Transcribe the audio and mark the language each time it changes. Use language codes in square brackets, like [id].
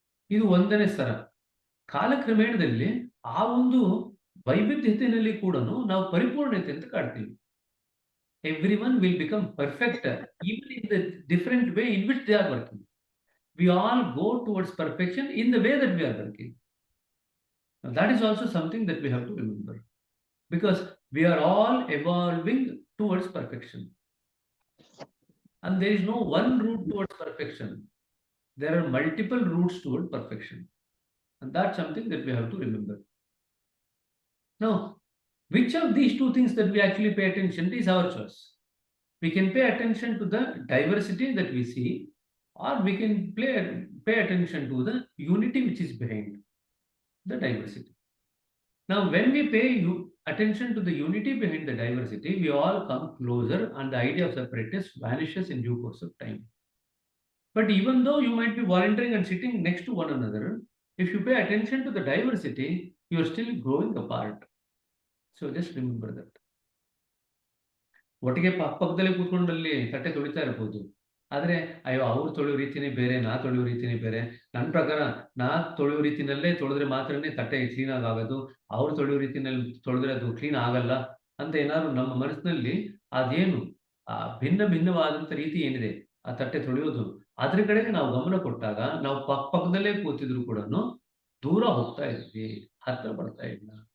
[kn] ಇದು ಒಂದನೇ ಸ್ತರ. ಕಾಲಕ್ರಮೇಣದಲ್ಲಿ ಆ ಒಂದು ವೈವಿಧ್ಯತೆಯಲ್ಲಿ ಕೂಡ ನಾವು ಪರಿಪೂರ್ಣತೆ ಅಂತ ಕಾಡ್ತೀವಿ. [en] Everyone will become perfect even in the different way in which they are working. We all go towards perfection in the way that we are working. Now, that is also something that we have to remember, because we are all evolving towards perfection. And there is no one route towards perfection. There are multiple routes towards perfection. And that's something that we have to remember. Now, which of these two things that we actually pay attention to is our choice. We can pay attention to the diversity that we see, or we can pay attention to the unity which is behind the diversity. Now, when we pay attention to the unity behind the diversity, we all come closer and the idea of separateness vanishes in due course of time. But even though you might be volunteering and sitting next to one another, if you pay attention to the diversity, you are still growing apart. So just remember that. [kn] ಒಟ್ಟಿಗೆ ಪಕ್ಕದಲ್ಲಿ ಕೂತ್ಕೊಂಡಲ್ಲಿ ತಟ್ಟೆ ತೊಳಿತಾ ಇರ್ಬೋದು, ಆದ್ರೆ ಅಯ್ಯೋ ಅವ್ರು ತೊಳೆಯೋ ರೀತಿನೇ ಬೇರೆ, ನಾ ತೊಳೆಯೋ ರೀತಿನೇ ಬೇರೆ. ನನ್ನ ಪ್ರಕಾರ ನಾ ತೊಳೆಯೋ ರೀತಿನಲ್ಲೇ ತೊಳೆದ್ರೆ ಮಾತ್ರನೇ ತಟ್ಟೆ ಕ್ಲೀನ್ ಆಗೋದು, ಅವ್ರು ತೊಳೆಯೋ ರೀತಿನಲ್ಲಿ ತೊಳೆದ್ರೆ ಅದು ಕ್ಲೀನ್ ಆಗಲ್ಲ ಅಂತ ಏನಾದ್ರು ನಮ್ಮ ಮನಸ್ಸಿನಲ್ಲಿ ಅದೇನು ಆ ಭಿನ್ನವಾದಂತ ರೀತಿ ಏನಿದೆ ಆ ತಟ್ಟೆ ತೊಳೆಯೋದು, ಅದ್ರ ಕಡೆಗೆ ನಾವು ಗಮನ ಕೊಟ್ಟಾಗ ನಾವು ಪಕ್ಕದಲ್ಲೇ ಕೂತಿದ್ರು ಕೂಡ ದೂರ ಹೋಗ್ತಾ ಇದ್ವಿ, ಹತ್ರ ಬರ್ತಾ ಇಲ್ಲ.